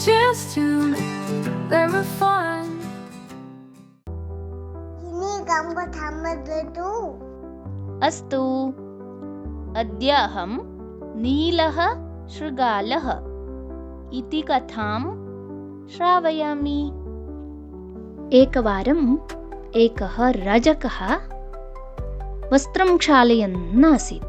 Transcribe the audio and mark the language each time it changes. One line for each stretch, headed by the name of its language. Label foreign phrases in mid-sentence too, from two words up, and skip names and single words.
English: costume, very fun.
Malay: ini kamu tambah dulu.
Sanskrit: अस्तु अद्य अहं नीलः शृगालः इति कथां श्रावयामि। एकवारम् एकः रजकः वस्त्रं क्षालयन् आसीत्।